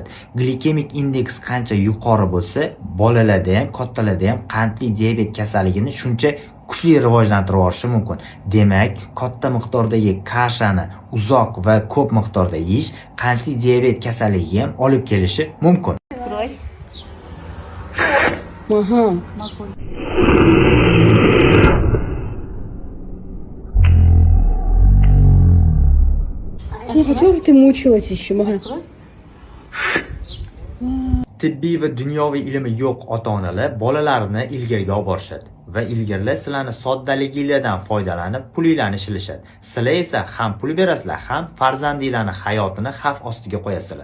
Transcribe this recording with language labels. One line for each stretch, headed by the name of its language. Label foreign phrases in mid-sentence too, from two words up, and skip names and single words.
Uzbek: Glikemik indeks qancha yuqori bo'lsa, bolalarda ham, kattalarda ham qandli diabet kasalligini shuncha kuchli rivojlantirib yuborishi mumkin. Demak, katta miqdordagi kashani uzoq va ko'p miqdorda yeyish qandli diabet kasalligiga ham olib kelishi mumkin.
Russian: Ага. Я хотела, чтобы ты мучилась еще. Ага.
Uzbek: Tibbiy va dunyoviy ilmi yo'q ota-onalar bolalarini ilgariga olib borishadi va ilgarilar sizlarni soddaliginglardan foydalanib pulinglarni shilishadi. Sizlar esa ham pul berasizlar, ham farzandinglarning hayotini xavf ostiga qo'yasizlar.